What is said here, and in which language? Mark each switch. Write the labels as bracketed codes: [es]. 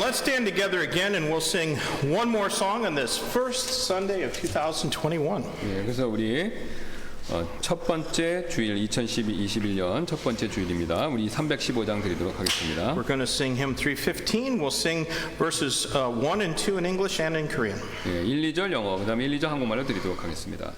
[en] Let's stand together again and we'll sing one more song on this first Sunday of 2021. [ko] 예, 그래서 우리 첫 번째 주일 2021년 첫 번째 주일입니다. 우리 315장 드리도록 하겠습니다. [en] We're going to sing hymn 315. We'll sing verses 1 and 2 in English and in Korean. [ko] 예, 1, 2절 영어, 그다음에 1, 2절 한국말로 드리도록 하겠습니다.